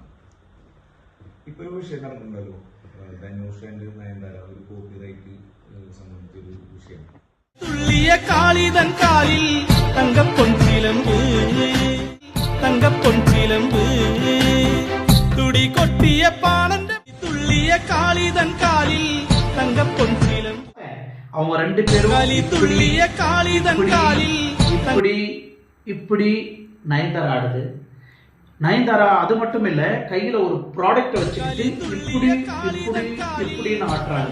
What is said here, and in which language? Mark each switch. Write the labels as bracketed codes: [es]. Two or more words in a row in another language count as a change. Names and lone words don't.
[ml] ഇപ്പൊ ഒരു വിഷയം നടക്കുന്നുണ്ടല്ലോ, ധനുഷ് ആൻഡ് നയൻതാര ഒരു കോപ്പിറൈറ്റ് സംബന്ധിച്ചൊരു വിഷയം. തുള്ളിയ കാളിതൻ കാലിൽ തങ്കപ്പൊൻചിലമ്പ് തങ്കപ്പൊൻചിലമ്പ് തുടി കൊട്ടിയ പാണന്റെ തുള്ളിയ കാളിതൻ കാലിൽ தங்கப்பொன்சிலம் [ta] அவங்க ரெண்டு பேரும் துள்ளிய காளிதன் காலில் இப்படி நயன்தாரா ஆடுது. நயன்தாரா அது மட்டும் இல்ல, கையில ஒரு ப்ராடக்ட் வச்சுக்கிட்டு இப்படின்னு ஆட்டுறாங்க.